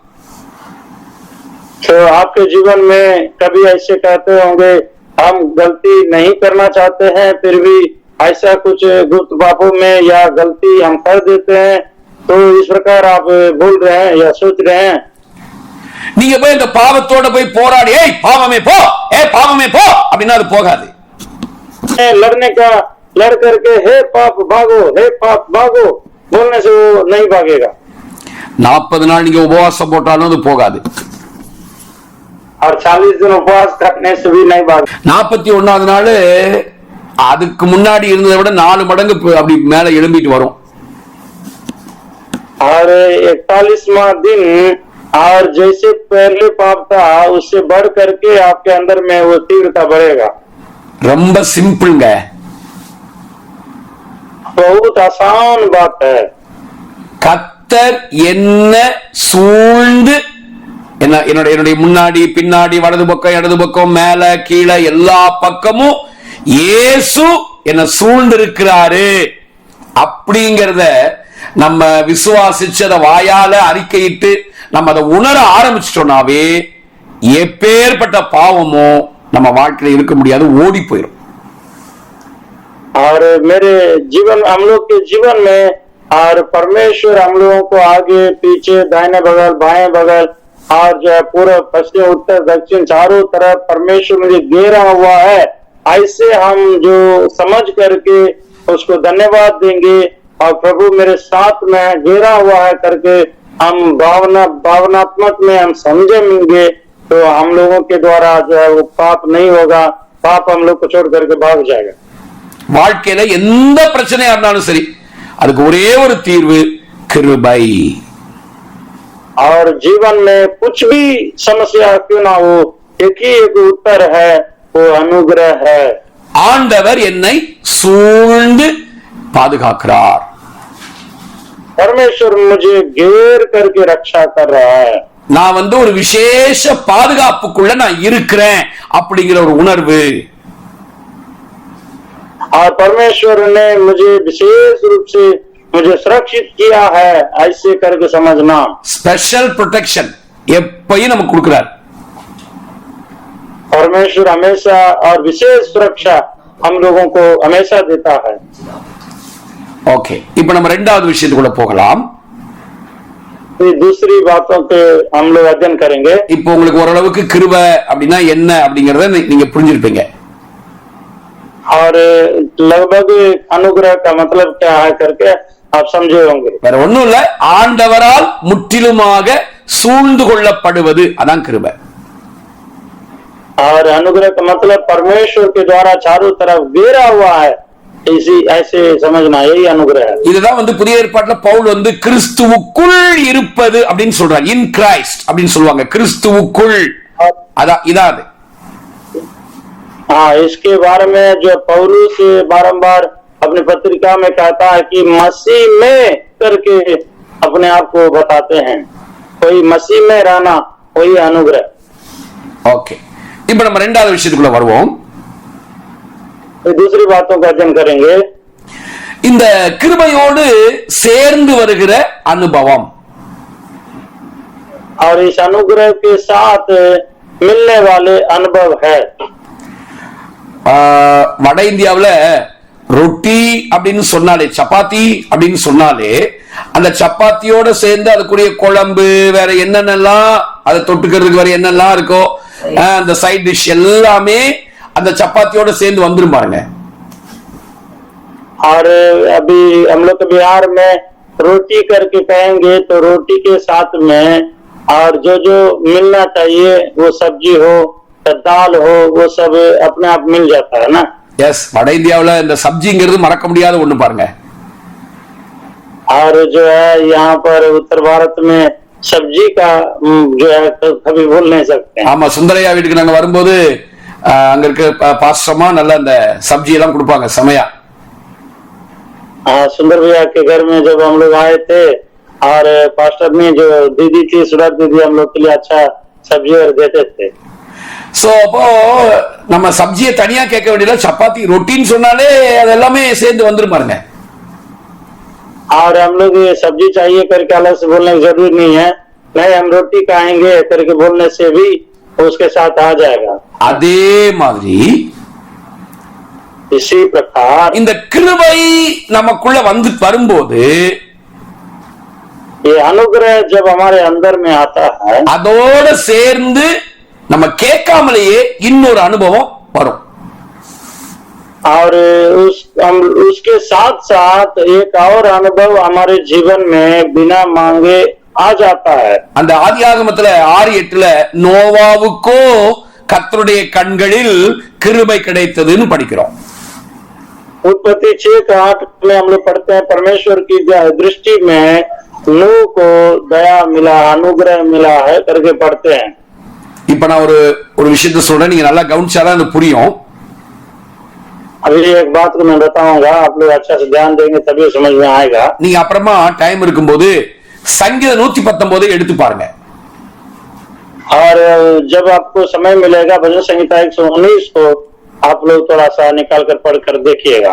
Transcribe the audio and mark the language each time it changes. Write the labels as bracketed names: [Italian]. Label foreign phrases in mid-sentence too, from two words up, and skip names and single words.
[Hindi] तो आपके जीवन में कभी ऐसे कहते होंगे हम गलती नहीं करना चाहते हैं, फिर भी ऐसा कुछ गुप्त पापों में या गलती हम कर देते हैं, तो इस प्रकार आप बोल रहे हैं या सोच रहे हैं? [Tamil] நீங்க போய் இந்த பாவத்தோட போய் போராடி ஏய் பாவமே போ அப்படின்னா அது போகாது. [Hindi] लड़ने का लड़ करके हे पाप भागो बोलने से वो नहीं भागेगा। [Tamil] 40 நாள் நீங்க உபவாசம் போட்டாலும் அது போகாது. [Hindi] और 40 दिन उपवास करने से भी नहीं भागे। [Tamil] 41வது நாள் அதுக்கு முன்னாடி இருந்ததை விட 4 மடங்கு அப்படி மேல எழும்பிட்டு வரும். [Hindi] और 41वां दिन और जैसे पहले पाप था उससे बढ़ करके आपके अंदर में वो तीव्रता बढ़ेगा। [Tamil] ரொம்ப சிம்பிள்ங்க, [Hindi] बहुत आसान बात है। [Tamil] கர்த்தர் என்ன சூழ்ந்து என்னுடைய முன்னாடி பின்னாடி வலது பக்கம் இடது பக்கம் மேல கீழே எல்லா பக்கமும் இயேசு என்ன சூழ்ந்து இருக்கிறாரு அப்படிங்கறத நம்ம விசுவாசிச்சு அதை வாயால அறிக்கையிட்டு நம்ம அதை உணர ஆரம்பிச்சிட்டோம்னாவே எப்பேற்பட்ட பாவமும் நம்ம வாழ்க்கையில இருக்க முடியாது, ஓடி போயிடும். [Hindi] और मेरे जीवन हम लोग के जीवन में और परमेश्वर हम लोगों को आगे पीछे दाहिने बगल बाएं बगल और जो है पूरा पश्चिम उत्तर दक्षिण चारों तरफ परमेश्वर मुझे घेरा हुआ है, ऐसे हम जो समझ करके उसको धन्यवाद देंगे और प्रभु मेरे साथ में घेरा हुआ है करके हम भावनात्मक में हम समझेंगे तो हम लोगों के द्वारा जो है वो पाप नहीं होगा, पाप हम लोग को छोड़ करके भाग जाएगा। [Tamil] வாழ்க்கையில எந்த பிரச்சனையா இருந்தாலும் சரி அதுக்கு ஒரே ஒரு தீர்வு கிருபை. [Hindi] और जीवन में कुछ भी समस्या क्यों ना हो एक ही एक उत्तर है, वो अनुग्रह है। [Tamil] ஆண்டவர் என்னை சூழ்ந்து பாதுகாக்கிறார். [Hindi] परमेश्वर मुझे घेर करके रक्षा कर रहा है। [Tamil] நான் ஒரு விசேஷ பாதுகாப்புக்குள்ள நான் இருக்கிறேன் அப்படிங்கிற ஒரு உணர்வு. [Hindi] और परमेश्वर ने मुझे विशेष रूप से मुझे सुरक्षित किया है, ऐसे करके समझना। [English] special protection [Tamil] எப்பயும் நமக்கு கொடுக்கிறார். [Hindi] परमेश्वर हमेशा और विशेष सुरक्षा हम लोगों को हमेशा देता है। [Tamil] ஓகே, இப்போ நம்ம இரண்டாவது விஷயத்துக்குள்ள போகலாம். [Hindi] दूसरी बातों पे हम लोग अध्ययन करेंगे। [Tamil] இப்போ உங்களுக்கு ஓரளவுக்கு கிருபை அப்படின்னா என்ன அப்படிங்கறத நீங்க புரிஞ்சிருப்பீங்க. [Hindi] और लगभग अनुग्रह का मतलब क्या है करके आप समझे होंगे। [Tamil] வேற ஒண்ணும் இல்ல, ஆண்டவரால் முற்றிலுமாக சூழ்ந்து கொள்ளப்படுவது அதான் கிருபை. [Hindi] और अनुग्रह का मतलब परमेश्वर के द्वारा चारों तरफ घेरा हुआ है, इसी ऐसे समझना, यही अनुग्रह है। [Tamil] இதுதான் புதிய ஏற்பாட்டுல பவுல் கிறிஸ்துவுக்குள் இருப்பது அப்படின்னு சொல்றார். [English] in Christ [Tamil] அப்படின்னு சொல்லுவாங்க. கிறிஸ்துவுக்குள் அதான் இதான். [Hindi] हाँ, इसके बारे में जो पौलुस बारंबार अपनी पत्रिका में कहता है कि मसीह में करके अपने आप को बताते हैं, कोई मसीह में रहना वही अनुग्रह। ओके, [Tamil] இப்போ நம்ம இரண்டாவது விஷயத்துக்குள்ள வருவோம். [Hindi] दूसरी बातों का अध्ययन करेंगे। [Tamil] இந்த கிருபையோடு சேர்ந்து வருகிற அனுபவம் [Hindi] और इस अनुग्रह के साथ मिलने वाले अनुभव है। [Tamil] வட இந்தியாவுல ரொட்டி அப்படின்னு சொன்னாலே, சப்பாத்தி அப்படின்னு சொன்னாலே அந்த சப்பாத்தியோட சேர்ந்து அதுக்குரிய குழம்பு வேற என்னென்னலாம் அதை தொட்டுக்கிறதுக்கு வேற என்னெல்லாம் இருக்கோ அந்த [English] side dish [Tamil] எல்லாமே அந்த சப்பாத்தியோட சேர்ந்து வந்துரும் பாருங்க. [Hindi] और अभी हम लोग के बिहार में रोटी करके कहेंगे तो रोटी के साथ में और जो जो मिलना चाहिए वो सब्जी हो दाल हो, वो सब अपने आप मिल जाता है ना। [Tamil] எஸ், வட இந்தியாவுல இந்த சப்ஜிங்கிறது மறக்க முடியாத ஒண்ணு பாருங்க. [Hindi] और जो है यहाँ पर उत्तर भारत में सब्जी का जो है कभी भूल नहीं सकते। [Tamil] ஆமா, சுந்தரையா வீட்டுக்கு நாங்க வரும்போது அங்க இருக்க பாஸ்டர்மா நல்ல அந்த சப்ஜி எல்லாம் கொடுப்பாங்க செமையா. [Hindi] सुंदर भैया के घर में जब हम लोग आए थे और पास्टर ने जो दीदी थी सुरत दीदी हम लोग के लिए अच्छा सब्जी और देते थे। [Tamil] சோ அப்போ நம்ம சப்ஜியை தனியா கேட்க வேண்டியது, சப்பாத்தி ரொட்டின்னு சொன்னாலே அது எல்லாமே சேர்ந்து வந்துரும் பாருங்க. [Hindi] और हम लोग ये सब्जी चाहिए करके अलग से बोलने की जरूरत नहीं है, नहीं हम रोटी खाएंगे करके बोलने से भी उसके साथ आ जाएगा। [Tamil] அதே மாதிரி [Hindi] इसी प्रकार [Tamil] இந்த கிருபை நமக்குள்ள வந்து வரும்போது, [Hindi] ये अनुग्रह जब हमारे अंदर में आता है, [Tamil] அதோட சேர்ந்து நம்ம கேட்காமலேயே இன்னொரு அனுபவம் வரும். [Hindi] और उसके साथ साथ एक और अनुभव हमारे जीवन में बिना मांगे आ जाता है। [Tamil] அந்த ஆதியாகமத்துல 6:8 நோவாவுக்கோ கர்த்தருடைய கண்களில் கிருபை கிடைத்ததுன்னு படிக்கிறோம். [Hindi] उत्पत्ति 6:8 में हम लोग पढ़ते हैं परमेश्वर की दृष्टि में नूह को दया मिला, अनुग्रह मिला है करके पढ़ते हैं। [Tamil] இப்ப நான் ஒரு விஷயத்தை சொல்றேன், நீங்க நல்லா கவனிச்சாதான் அது புரியும். [Hindi] अभी एक बात को मैं बताऊंगा, आप लोग अच्छा से ध्यान देंगे तभी समझ में आएगा। [Tamil] நீங்க அப்புறமா டைம் இருக்கும்போது சங்கீதம் 119 எடுத்து பாருங்க. [Hindi] और जब आपको समय मिलेगा भजन संहिता 119 को आप लोग थोड़ा सा निकाल कर पढ़ कर देखिएगा।